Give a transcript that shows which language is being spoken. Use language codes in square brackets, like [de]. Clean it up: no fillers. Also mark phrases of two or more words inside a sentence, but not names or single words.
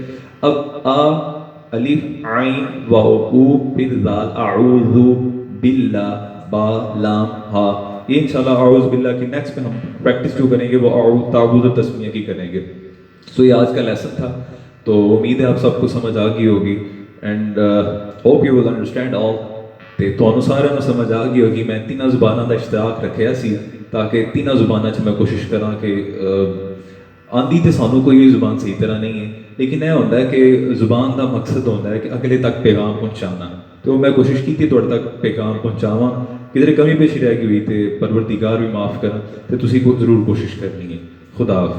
[ur] اب آ, الف, عین, واو, او, پھر دال, [ar] اعوذ باللہ, [ur] با, لام, ہا. یہ [ar] انشاءاللہ اعوذ باللہ [ur] کی نیکسٹ پہ ہم پریکٹس جو کریں گے وہ تعوذ و تسمیہ کی کریں گے. سو یہ آج کا لیسن تھا, تو امید ہے آپ سب کو سمجھ آ گئی ہوگی, [en] and hope you will understand all. [pa] تے تانوں سارے نوں سمجھ آ گئی ہوگی. میں تینوں زباناں دا اشتراک رکھیا سی تاکہ تینوں زباناں چ میں کوشش کراں کہ آندی تے سانوں کوئی بھی زبان صحیح طرح نہیں ہے, [ur] لیکن یہ ہوتا ہے کہ [pa] زبان دا مقصد ہوتا ہے کہ اگلے تک پیغام پہنچانا. [ur] تو میں کوشش کی تھی تھوڑے تک پیغام [pa] پہنچاواں, کدھر کمی پیشی رہ گئی ہوئی تے پروردگار بھی معاف کرا, تے تسی کو ضرور کوشش کرنی ہے. [ur] خدا حافظ.